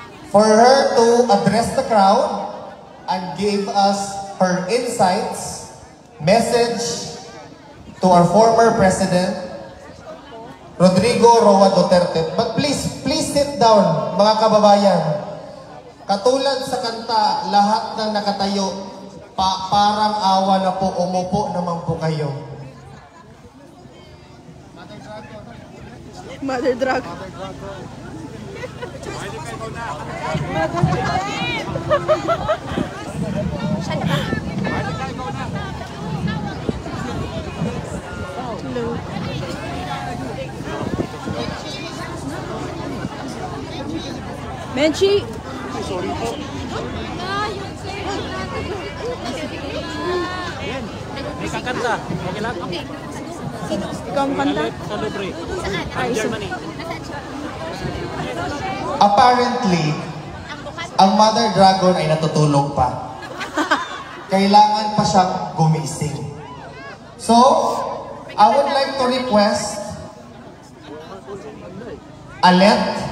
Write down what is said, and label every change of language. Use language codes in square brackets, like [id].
[en] For her to address the crowd and give us her insights, message to our former President, Rodrigo Roa Duterte. But please sit down, [tl] mga kababayan. Katulad sa kanta, lahat ng nakatayo, parang awa na po, umupo naman po kayo. [en] Mother Dragon. Hello. [tl] Menchi. May kakanta. Okay lang? Okay. Ikaw ang kanta? Sa Libre. Ay, [en] Germany. [tl] Apparently, ang Mother Dragon ay natutulog pa. Kailangan pa siyang gumising. [en] So, I would like to request Alet.